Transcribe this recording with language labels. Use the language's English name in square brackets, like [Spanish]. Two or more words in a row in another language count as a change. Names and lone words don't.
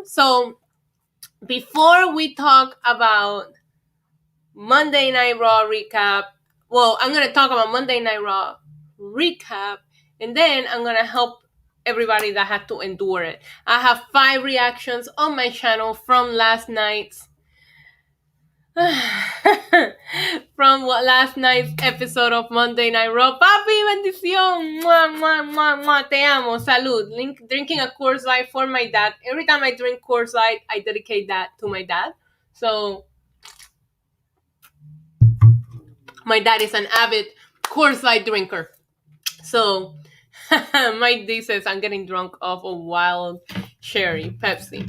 [English] So before we talk about Monday Night Raw recap, well, I'm gonna talk about Monday Night Raw recap, and then I'm gonna help everybody that had to endure it. I have 5 reactions on my channel from last night's episode of Monday Night Raw. [Spanish] Papi, bendición. Mua, mua, mua, mua. Te amo. Salud. [English] Drinking a Coors Light for my dad. Every time I drink Coors Light, I dedicate that to my dad. So my dad is an avid Coors Light drinker. So Mike D says I'm getting drunk off a wild cherry Pepsi.